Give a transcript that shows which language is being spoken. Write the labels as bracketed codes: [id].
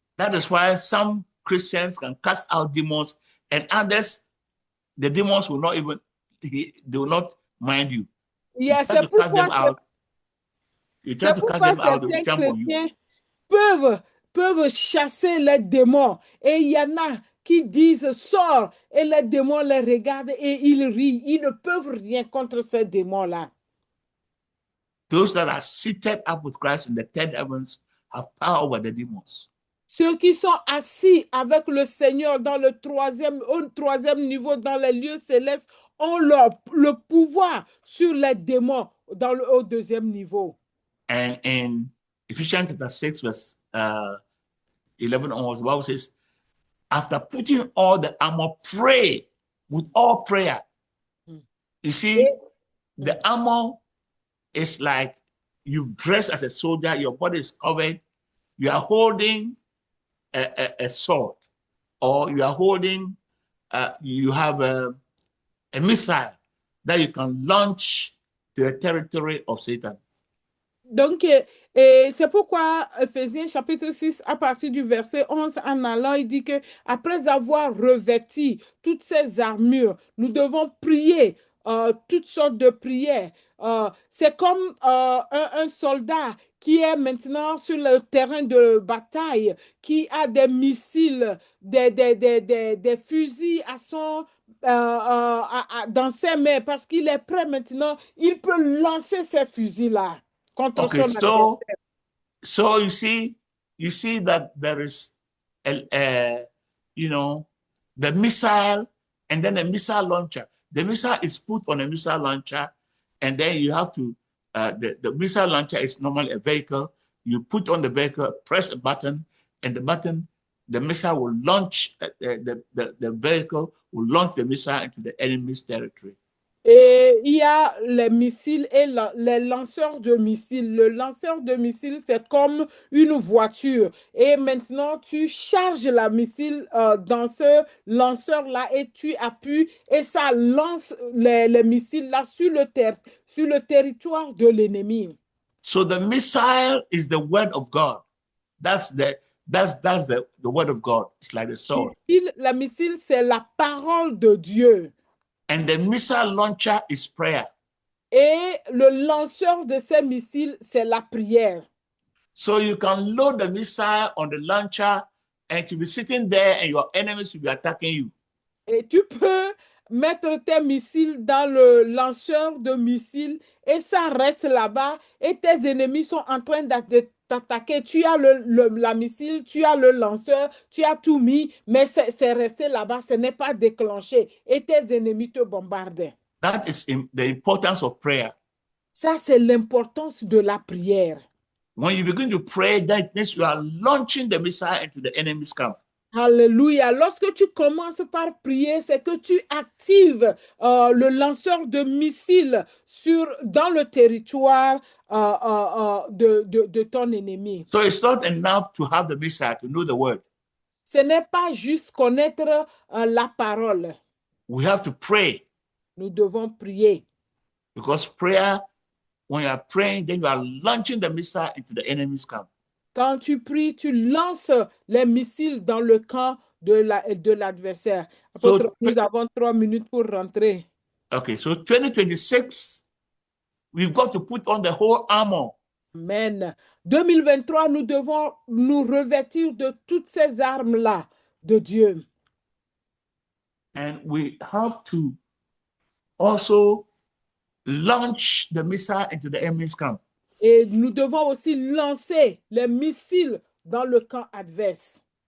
[en] That is why some Christians can cast out demons, and others, the demons will not even, they will not mind you. Yeah, You try to cast them out. You try to cast them out, they will jump on you. [fr] Peuvent chasser les démons. Et il y en a qui disent sors, et les démons les regardent et ils rient. Ils ne peuvent rien contre ces démons-là. [en] Those that are seated up with Christ in the third heavens have power over the demons. [fr] Ceux qui sont assis avec le Seigneur dans au troisième niveau, dans les lieux célestes, ont le pouvoir sur les démons au deuxième niveau. [en] And in Ephesians chapter 6, verse 11 onwards, the Bible says, after putting all the armor, pray with all prayer. You see, the armor is like you've dressed as a soldier, your body is covered, you are holding a sword, or you are holding, you have a missile that you can launch to the territory of Satan. [fr] Donc, c'est pourquoi Ephésiens chapitre 6, à partir du verset 11 en allant, il dit que après avoir revêti toutes ces armures, nous devons prier toutes sortes de prières. C'est comme un soldat qui est maintenant sur le terrain de bataille, qui a des missiles, des fusils à son, dans ses mains, parce qu'il est prêt maintenant, il peut lancer ces fusils-là contre son adversaire. [en] So you see that there is the missile and then a missile launcher. The missile is put on a missile launcher, and then you have to, the missile launcher is normally a vehicle. You put on the vehicle, press a button, and the missile will launch, the vehicle will launch the missile into the enemy's territory. [fr] Et il y a les missiles et les lanceurs de missiles. Le lanceur de missiles, c'est comme une voiture. Et maintenant, tu charges la missile dans ce lanceur-là et tu appuies et ça lance les missiles-là sur le territoire de l'ennemi. [en] So the missile is the word of God. That's the word of God. It's like the sword. [fr] La missile, c'est la parole de Dieu. [en] And the missile launcher is prayer. [fr] Et le lanceur de ces missiles, c'est la prière. [en] So you can load the missile on the launcher and to be sitting there and your enemies will be attacking you. [fr] Et tu peux mettre tes missiles dans le lanceur de missiles et ça reste là-bas et tes ennemis sont en train de t'attaquer. Tu as la missile, tu as le lanceur, tu as tout mis, mais c'est resté là-bas, ce n'est pas déclenché et tes ennemis te bombardent. [en] That is the importance of prayer. [fr] Ça, c'est l'importance de la prière. [en] When you begin to pray, that means you are launching the missile into the enemy's camp. [fr] Alléluia. Lorsque tu commences par prier, c'est que tu actives le lanceur de missiles dans le territoire de ton ennemi. [en] So it's not enough to have the missile, to know the word. [fr] Ce n'est pas juste connaître la parole. [en] We have to pray. [fr] Nous devons prier. [en] Because prayer, when you are praying, then you are launching the missile into the enemy's camp. [fr] Quand tu pries, tu lances les missiles dans le camp de l'adversaire. Nous avons 3 minutes pour rentrer. [en] Okay, so 2026, we've got to put on the whole armor. Amen. [fr] 2023, nous devons nous revêtir de toutes ces armes-là de Dieu. [en] And we have to also launch the missile into the enemy's camp. [fr] Et nous devons aussi lancer les missiles dans le camp adverse.